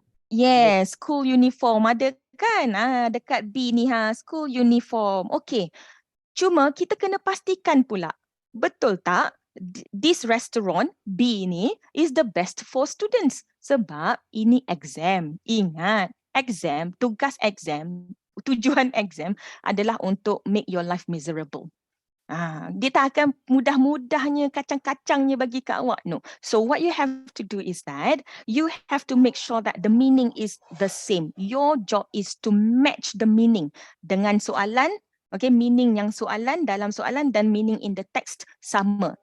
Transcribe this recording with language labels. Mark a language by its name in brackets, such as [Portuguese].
[Malay] Yes, school uniform ada kan? Dekat B ni school uniform. Okay. Cuma kita kena pastikan pula. Betul tak? [English] This restaurant B ni is the best for students. [Malay] Sebab ini exam. Ingat, exam, tugas exam, tujuan exam adalah untuk [English] make your life miserable. [Malay] Dia tak akan mudah-mudahnya kacang-kacangnya bagi kat awak. No. [English] So what you have to do is that you have to make sure that the meaning is the same. Your job is to match the meaning [Malay] dengan soalan. Okay, meaning yang soalan dalam soalan dan meaning [English] in the text [Malay] sama.